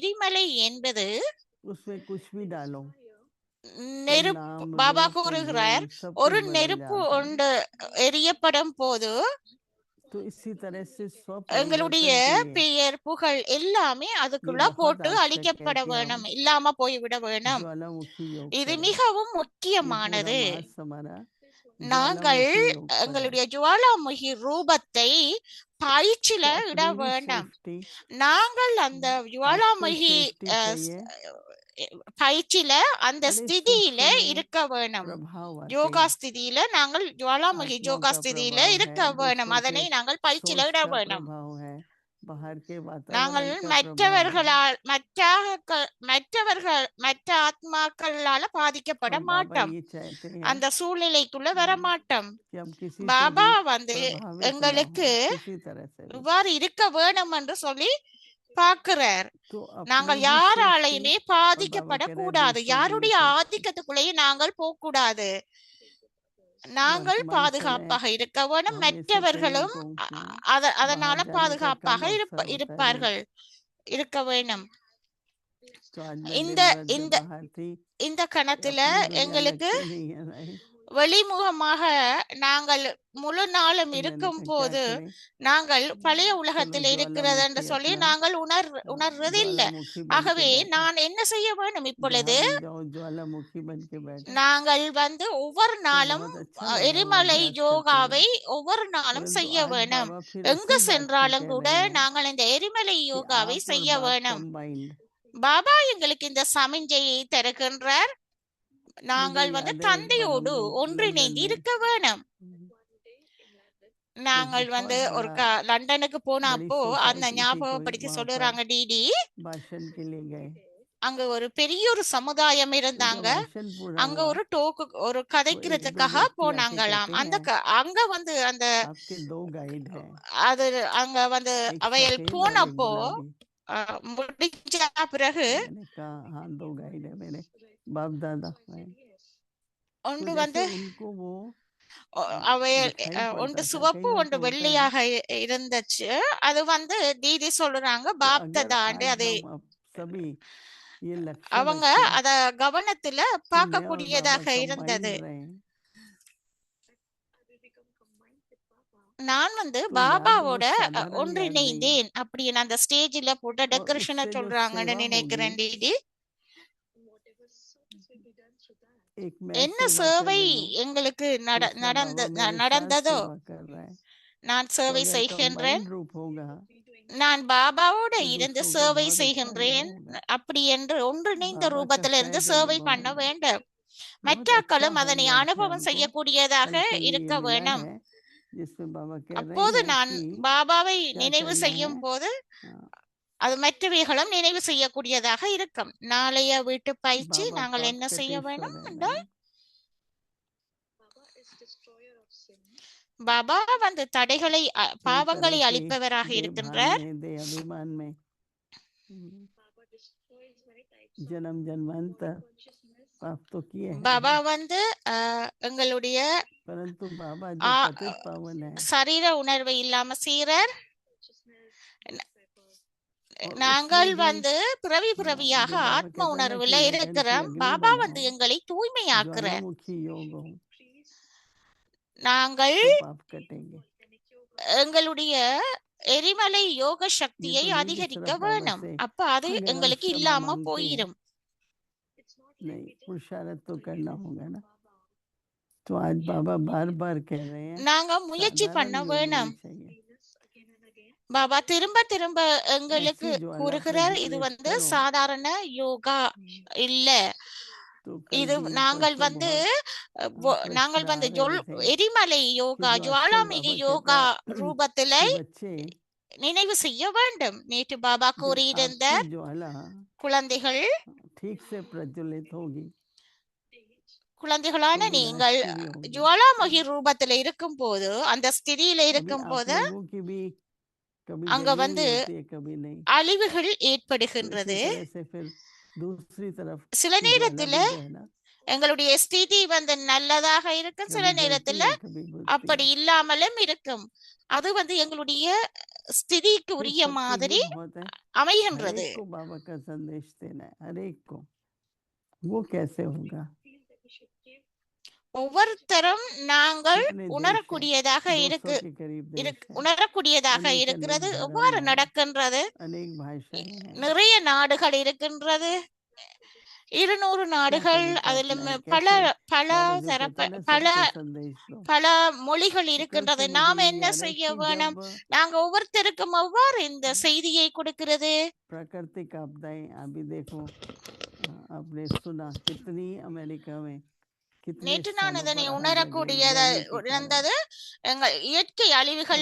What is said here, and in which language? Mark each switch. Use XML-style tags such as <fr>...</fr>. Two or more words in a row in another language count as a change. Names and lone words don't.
<ta>எரிமலை என்பது</ta> <hi>उसमें कुछ भी डालो तो</hi> <ta>நெருப்பு.</ta> <hi>नाम,</hi> <ta>பாபா</ta> <hi>रूप,</hi> <ta>கூறுகிறார்,</ta> <hi>गुण सब</hi> <ta>ஒரு</ta> <hi>कुछ बदल</hi> <ta>நெருப்பு</ta> <hi>जाता है।</hi> <ta>ஒன்று எரியப்படும் போது</ta> <hi>तो इसी तरह से</hi> <ta>எங்களுடைய</ta> <hi>स्वपरिवर्तन के लिए</hi> <ta>பெயர் புகழ் எல்லாமே</ta> <hi>ये</hi> <ta>அதுக்குள்ள</ta> <hi>बहुत</hi> <ta>போட்டு</ta> <hi>आवश्यक है</hi> <ta>அழிக்கப்பட</ta> <hi>कि हम</hi> <ta>வேணும், இல்லாம போய்விட வேணும்.</ta> <hi>ज्वालामुखी योग</hi> <ta>இது</ta> <hi>करें।</hi> <ta>மிகவும்</ta> <hi>ये पूरा</hi> <ta>முக்கியமானது.</ta> <hi>मास हमारा</hi> <ta>நாங்கள்</ta> <hi>ज्वालामुखी योग पर है।</hi> <ta>எங்களுடைய ஜுவாலாமுகி ரூபத்தை பயிற்சியில</ta> <hi>तो</hi> <ta>இட</ta> <hi>अपनी भी</hi> <ta>வேண்டாம்.</ta> <hi>सेफ्टी,</hi> <ta>நாங்கள் அந்த</ta> <hi>आजकल</hi> <ta>ஜுவாலாமுகி</ta> <hi>सेफ्टी चाहिए।</hi> <ta>பயிற்சியில அந்த</ta> <hi>बड़े</hi> <ta>ஸ்திதியில</ta> <hi>सूक्ष्म में</hi> <ta>இருக்க வேணும்.</ta> <hi>प्रभाव आते</hi> <ta>யோகா</ta> <hi>हैं।</hi> <ta>ஸ்திதியில நாங்கள் ஜுவாலாமுகி</ta> <hi>आत्माओं</hi> <ta>யோகா</ta> <hi>का</hi> <ta>ஸ்திதியில</ta> <hi>प्रभाव</hi> <ta>இருக்க</ta> <hi>है,</hi> <ta>வேணும்.</ta> <hi>दूसरों</hi> <ta>அதனை</ta> <hi>के</hi> <ta>நாங்கள் பயிற்சியில</ta> <hi>सोच</hi> <ta>இட</ta> <hi>का</hi> <ta>வேணும்.</ta> <hi>प्रभाव है, बाहर के</hi> <ta>நாங்கள்</ta> <hi>वातावरण का प्रभाव है।</hi> <ta>மற்ற ஆத்மாக்களால பாதிக்கப்பட</ta> <hi>और बाबा</hi> <ta>மாட்டோம்.</ta> <hi>ये चाहते हैं</hi> <ta>அந்த சூழ்நிலைக்குள்ள வர மாட்டோம்.</ta> <hi>कि हम किसी से</hi> <ta>பாபா</ta> <hi>भी प्रभावित ना</hi> <ta>எங்களுக்கு</ta> <hi>हो, किसी तरह से भी।</hi> <ta>இவ்வாறு இருக்க வேணும் என்று சொல்லி பார்க்கிறார்.</ta> <hi>तो अपनी</hi> <ta>நாங்கள்</ta> <hi>भी सेफ्टी,</hi> <ta>யாராலையுமே</ta> <hi>और बाबा कह रहे हैं</hi> <ta>பாதிக்கப்படக்கூடாது.</ta> <hi>दूसरों की भी</hi> <ta>யாருடைய</ta> <hi>सेफ्टी।</hi> <ta>ஆதிக்கத்துக்குள்ளேயே நாங்கள் போகக்கூடாது. நாங்கள்</ta> <hi>वर्तमान समय</hi> <ta>பாதுகாப்பாக இருக்க வேணும்.</ta> <hi>हम ऐसे</hi> <ta>மற்றவர்களும்</ta> <hi>कई लोगों की</hi> <ta>அதனால</ta> <hi>बाहर जाने का</hi> <ta>பாதுகாப்பாக</ta> <hi>कम अवसर होता है।</hi> <ta>இருப்பார்கள், இருக்க வேணும்.</ta> <hi>तो आज मैं</hi> <ta>இந்த</ta> <hi>दिन भर जब</hi> <ta>இந்த</ta> <hi>बाहर थी,</hi> <ta>இந்த கணத்துல</ta> <hi>अपनी दुनिया</hi> <ta>எங்களுக்கு</ta> <hi>लगती नहीं है भाई।</hi> <ta>வெளிமுகமாக நாங்கள் முழு நாளும்</ta> <hi>तो मैंने</hi> <ta>இருக்கும்</ta> <hi>कहा क्या</hi> <ta>போது</ta> <hi>करें,</hi> <ta>நாங்கள் பழைய</ta> <hi>चलो</hi> <ta>உலகத்தில் இருக்கிறது என்று</ta> <hi>ज्वालामुखी</hi> <ta>சொல்லி</ta> <hi>अपना</hi> <ta>நாங்கள் உணர்றதில்லை.</ta> <hi>ज्वालामुखी बन के</hi> <ta>ஆகவே</ta> <hi>बैठो,</hi> <ta>நான் என்ன செய்ய வேண்டும்</ta> <hi>जहाँ</hi> <ta>இப்பொழுது?</ta> <hi>भी जाओ ज्वालामुखी बन के बैठो।</hi> <ta>நாங்கள் ஒவ்வொரு</ta> <hi>तो</hi> <ta>நாளும்</ta> <hi>बहुत अच्छा लगा वो</hi> <ta>எரிமலை</ta> <hi>अभ्यास करते</hi> <ta>யோகாவை</ta> <hi>हुए,</hi> <ta>ஒவ்வொரு நாளும்</ta> <hi>परंतु</hi> <ta>செய்ய</ta> <hi>आज</hi> <ta>வேணும்.</ta> <hi>बाबा फिर</hi> <ta>எங்கு</ta> <hi>उसी बात को</hi> <ta>சென்றாலும்</ta> <hi>कह</hi> <ta>கூட</ta> <hi>रहे हैं</hi> <ta>நாங்கள் இந்த எரிமலை</ta> <hi>कि</hi> <ta>யோகாவை</ta> <hi>आप और</hi> <ta>செய்ய</ta> <hi>बाप</hi> <ta>வேணும்.</ta> <hi>कंबाइंड।</hi> <ta>பாபா எங்களுக்கு இந்த சமிஞ்சையை தருகின்றார்.</ta> <hi>मुझे</hi> <ta>நாங்கள்</ta> <hi>याद है एक बार</hi> <ta>தந்தையோடு</ta> <hi>हम लोग</hi> <ta>ஒன்றிணைந்து</ta> <hi>लंदन में</hi> <ta>இருக்க வேணும்.</ta> <hi>एक</hi> <ta>நாங்கள்</ta> <hi>बहुत</hi> <ta>ஒரு</ta> <hi>बड़ा</hi> <ta>லண்டனுக்கு போன</ta> <hi>बड़ी</hi> <ta>அப்போ அந்த</ta> <hi>सोसाइटी थी कोई,</hi> <ta>ஞாபகப்படுத்தி</ta> <hi>वहां पर</hi> <ta>சொல்லுறாங்க டிடி.</ta> <hi>भाषण के लिए गए।</hi> <ta>அங்க ஒரு பெரிய ஒரு சமுதாயம்</ta> <hi>तो जब</hi> <ta>இருந்தாங்க.</ta> <hi>भाषण पूरा</hi> <ta>அங்க</ta> <hi>हुआ</hi> <ta>ஒரு</ta> <hi>तो एक दो</hi> <ta>கதைக்கிறதுக்காக</ta> <hi>व्यक्ति आके</hi> <ta>போனாங்களாம்.</ta> <hi>कहते हैं</hi> <ta>அங்க அந்த</ta> <hi>आपके दो गाइड हैं,</hi> <ta>அது அங்க</ta> <hi>एक</hi> <ta>அவைகள்</ta> <hi>सफेद और एक</hi> <ta>போனப்போ</ta> <hi>गुलाबी।</hi> <ta>முடிஞ்ச பிறகு</ta> <hi>मैंने कहा हाँ दो गाइड है मेरे बाप दादा हैं। तो</hi> <ta>ஒன்று</ta> <hi>जैसे उनको वो</hi> <ta>அவைகள்</ta> <hi>दिखाई</hi> <ta>ஒன்று</ta> <hi>पड़ता था,</hi> <ta>சிவப்பு</ta> <hi>कईयों</hi> <ta>ஒன்று</ta> <hi>को होता है</hi> <ta>வெள்ளையாக இருந்துச்சு. அது தீதி சொல்றாங்க</ta> <hi>तो</hi> <ta>பாப்</ta> <hi>अगर</hi> <ta>ததாண்டு</ta> <hi>आज</hi> <ta>அது</ta> <hi>हम अब सभी ये लक्ष्य</hi> <ta>அவங்க</ta> <hi>रखें</hi> <ta>அத கவனத்துல</ta> <hi>कि मैं और</hi> <ta>பார்க்கக்கூடியதாக</ta> <hi>बाबा</hi> <ta>இருந்தது.</ta> <hi>कंबाइंड रहें,</hi> <ta>நான்</ta> <hi>तो याद वो</hi> <ta>பாபாவோட</ta> <hi>साधारण याद नहीं</hi> <ta>ஒன்றிணைந்தேன் அப்படின்னு அந்த ஸ்டேஜ்ல போட்ட</ta> <hi>और</hi> <ta>டெக்கரேஷனை</ta> <hi>उससे जो</hi> <ta>சொல்றாங்கன்னு</ta> <hi>सेवा होगी,</hi> <ta>நினைக்கிறேன் டிடி.</ta> <hi>एक मैं</hi> <ta>என்ன</ta> <hi>सेवा कर</hi> <ta>சேவை</ta> <hi>रही हूँ,</hi> <ta>எங்களுக்கு</ta> <hi>दूसरा बाबा मेरे साथ</hi> <ta>நடந்ததோ</ta> <hi>सेवा कर रहा है।</hi> <ta>நான்</ta> <hi>तो</hi> <ta>சேவை</ta> <hi>अगर</hi> <ta>செய்கின்றேன்.</ta> <hi>कंबाइंड रूप होगा</hi> <ta>நான் பாபாவோட</ta> <hi>तो</hi> <ta>இருந்து</ta> <hi>दूसरों को</hi> <ta>சேவை</ta> <hi>बहुत अच्छा</hi> <ta>செய்கின்றேன்.</ta> <hi>होगा।</hi> <ta>அப்படி என்று ஒன்றிணைந்த</ta> <hi>बाबा का</hi> <ta>ரூபத்துல இருந்து</ta> <hi>सहज</hi> <ta>சேவை</ta> <hi>अनुभव</hi> <ta>பண்ண</ta> <hi>होगा,</hi> <ta>வேண்டும்.</ta> <hi>बहुत अच्छा</hi> <ta>மற்றக்களும் அதனை</ta> <hi>होमवर्क है</hi> <ta>அனுபவம்</ta> <hi>हमको।</hi> <ta>செய்யக்கூடியதாக</ta> <hi>कल के लिए</hi> <ta>இருக்க</ta> <hi>मिला</hi> <ta>வேணும்.</ta> <hi>है जिसमें बाबा कह रहे</hi> <ta>அப்போது</ta> <hi>हैं</hi> <ta>நான்</ta> <hi>कि</hi> <ta>பாபாவை</ta> <hi>क्या</hi> <ta>நினைவு</ta> <hi>करना</hi> <ta>செய்யும்</ta> <hi>है,</hi> <ta>போது</ta> <hi>हाँ,</hi> <ta>அது மற்றவைகளும் நினைவு செய்யக்கூடியதாக இருக்கும். நாளைய வீட்டு பயிற்சி</ta> <hi>बाबा</hi> <ta>நாங்கள்</ta> <hi>पाप</hi> <ta>என்ன செய்ய</ta> <hi>कटेश्वर</hi> <ta>வேணும்</ta> <hi>है</hi> <ta>என்றால்,</ta> <hi>मैडम।</hi> <ta>பாபா தடைகளை</ta> <hi>पूरी तरह</hi> <ta>பாவங்களை</ta> <hi>से</hi> <ta>அழிப்பவராக</ta> <hi>देह भान</hi> <ta>இருக்கின்றார்.</ta> <hi>में, देह अभिमान में, जन्म जन्मांतर पाप तो किए हैं</hi> <ta>பாபா</ta> <hi>हम,</hi> <ta>எங்களுடைய</ta> <hi>परंतु बाबा जो</hi> <ta>ஆ-</ta> <hi>पतित पावन है</hi> <ta>சரீர உணர்வை இல்லாம சீரர்.</ta> <hi>और</hi> <ta>நாங்கள்</ta> <hi>उसमें भी</hi> <ta>பிறவி</ta> <hi>हाँ,</hi> <ta>பிறவியாக</ta> <hi>जो बाबा</hi> <ta>ஆத்ம</ta> <hi>कहते हैं ना</hi> <ta>உணர்வுல</ta> <hi>कि लगन की</hi> <ta>இருக்கிறோம்.</ta> <hi>अग्नि</hi> <ta>பாபா</ta> <hi>बनाओ,</hi> <ta>எங்களை தூய்மையாக்குறார்.</ta> <hi>ज्वालामुखी योग हो</hi> <ta>நாங்கள்</ta> <hi>तो पाप कटेंगे।</hi> <ta>எங்களுடைய எரிமலை யோக</ta> <hi>ये</hi> <ta>சக்தியை</ta> <hi>तो नहीं कि</hi> <ta>அதிகரிக்க</ta> <hi>सिर्फ बाबा</hi> <ta>வேணும்.</ta> <hi>से</hi> <ta>அப்ப அது</ta> <hi>अगर हम</hi> <ta>எங்களுக்கு</ta> <hi>क्षमा</hi> <ta>இல்லாம</ta> <hi>मांगते हैं,</hi> <ta>போயிடும்.</ta> <hi>नहीं पुरुषार्थ तो करना होगा ना। तो आज बाबा बार बार कह रहे हैं</hi> <ta>நாங்க முயற்சி பண்ண</ta> <hi>साधारण योग</hi> <ta>வேணும்.</ta> <hi>नहीं चाहिए,</hi> <ta>பாபா திரும்ப திரும்ப எங்களுக்கு</ta> <hi>ऐसी ज्वाला</hi> <ta>கூறுகிறார், இது</ta> <hi>प्रज्वलित करो।</hi> <ta>சாதாரண யோகா இல்ல.</ta> <hi>तो कल</hi> <ta>இது</ta> <hi>भी</hi> <ta>நாங்கள்</ta> <hi>परसों बहुत</hi> <ta>நாங்கள்</ta> <hi>प्रश्न आ रहे थे</hi> <ta>எரிமலை</ta> <hi>कि</hi> <ta>யோகா,</ta> <hi>जो आजकल</hi> <ta>ஜுவாலாமுகி</ta> <hi>बाबा</hi> <ta>யோகா</ta> <hi>कहता है</hi> <ta>ரூபத்துல</ta> <hi>कि बच्चे</hi> <ta>நினைவு செய்ய வேண்டும். நேற்று பாபா</ta> <hi>जब</hi> <ta>கூறியிருந்த</ta> <hi>आपकी ज्वाला</hi> <ta>குழந்தைகள்,</ta> <hi>ठीक से प्रज्वलित होगी</hi> <ta>குழந்தைகளான</ta> <hi>तो</hi> <ta>நீங்கள்</ta> <hi>विनाश की भी होगी।</hi> <ta>ஜுவாலாமுகி ரூபத்துல இருக்கும் போது, அந்த ஸ்திதியில</ta> <hi>अभी</hi> <ta>இருக்கும்</ta> <hi>आप</hi> <ta>போது</ta> <hi>लोगों की भी कभी</hi> <ta>அங்க</ta> <hi>जल्दी होती है कभी नहीं,</hi> <ta>அழிவுகள்</ta> <hi>तो इसी</hi> <ta>ஏற்படுகின்றது.</ta> <hi>तरह से फिर दूसरी तरफ</hi> <ta>சில</ta> <hi>की ज्वाला</hi> <ta>நேரத்துல</ta> <hi>भी जो है ना</hi> <ta>எங்களுடைய ஸ்திதி நல்லதாக இருக்கும், சில</ta> <hi>कभी जलती</hi> <ta>நேரத்துல</ta> <hi>है कभी बुझती</hi> <ta>அப்படி</ta> <hi>है।</hi> <ta>இல்லாமலும் இருக்கும். அது எங்களுடைய ஸ்திதிக்கு</ta> <hi>फिर</hi> <ta>உரிய</ta> <hi>सबको</hi> <ta>மாதிரி</ta> <hi>ये बहुत है,</hi> <ta>அமைகின்றது.</ta> <hi>हरेक को बाबा का संदेश देना है, हरेक को। वो कैसे होगा?</hi> <ta>ஒவ்வொருத்தரும் நாங்கள்</ta> <hi>कितने देश है,</hi> <ta>உணரக்கூடியதாக</ta> <hi>200 के करीब देश है,</hi> <ta>உணரக்கூடியதாக</ta> <hi>अनेक</hi> <ta>இருக்கிறது.</ta> <hi>अनेक धर्म</hi> <ta>எவ்வாறு</ta> <hi>है,</hi> <ta>நடக்கின்றது?</ta> <hi>अनेक भाषाएं हैं।</hi> <ta>நிறைய நாடுகள் இருக்கின்றது, 200</ta> <hi>क्या</hi> <ta>நாடுகள்,</ta> <hi>करें तो</hi> <ta>அதில்</ta> <hi>अपना</hi> <ta>பல</ta> <hi>कैसे</hi> <ta>பல</ta> <hi>बाबा जो</hi> <ta>தரப்ப</ta> <hi>कहते हैं ना</hi> <ta>பல</ta> <hi>सबको संदेश दो।</hi> <ta>பல மொழிகள்</ta> <hi>तो कल</hi> <ta>இருக்கின்றது.</ta> <hi>से</hi> <ta>நாம்</ta> <hi>मुझे ये</hi> <ta>என்ன</ta> <hi>याद है</hi> <ta>செய்ய</ta> <hi>कि</hi> <ta>வேணும்?</ta> <hi>जब</hi> <ta>நாங்க ஒவ்வொருத்தருக்கும் எவ்வாறு இந்த செய்தியை கொடுக்கிறது?</ta> <hi>प्राकृतिक आपदाएं अभी देखो, आपने सुना कितनी अमेरिका में कितने</hi> <ta>நேற்று நான்</ta> <hi>स्थानों</hi> <ta>இதனை</ta> <hi>पर आग लग गई</hi> <ta>உணரக்கூடியத</ta> <hi>गर्मी के कारण,</hi> <ta>இருந்தது. எங்கள் இயற்கை அழிவுகள்</ta>